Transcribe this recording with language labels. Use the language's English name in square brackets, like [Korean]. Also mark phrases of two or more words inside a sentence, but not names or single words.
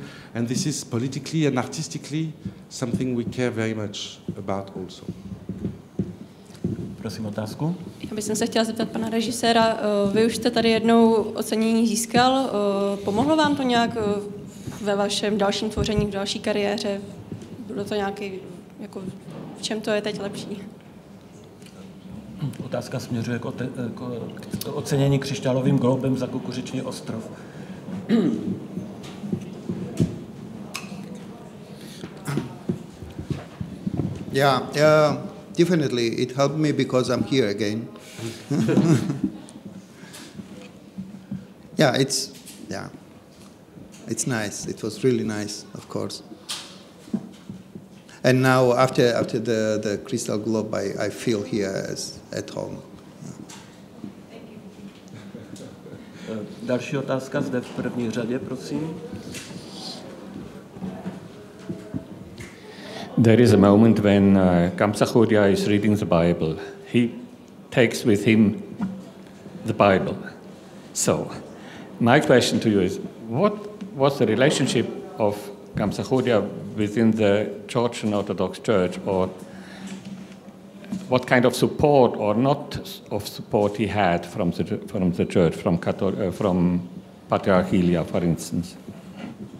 [English] And this is politically and artistically something we care very much about also. [Czech] Prosím otázku. Já bych se chtěla zeptat pana režiséra, vy už jste tady jednou ocenění získal, pomohlo vám to nějak ve vašem dalším tvoření, v další kariéře? Bylo to nějaký, jako, v čem to je teď lepší? Otázka směřuje k ocenění křišťálovým globem za Kukuřičný ostrov. [English] Yeah, definitely. It helped me because I'm here again. It's nice. It was really nice, of course. And now, after the Crystal Globe, I feel here as at home. [Czech] Další otázka zde v první řadě, prosím. [English] There is a moment when Kamsakhoudia is reading the Bible. He takes with him the Bible. So, my question to you is, what was the relationship of Kamsakhoudia within the Georgian Orthodox Church, or what kind of support or not of support he had from the church, from Patriarch Lidia, for instance?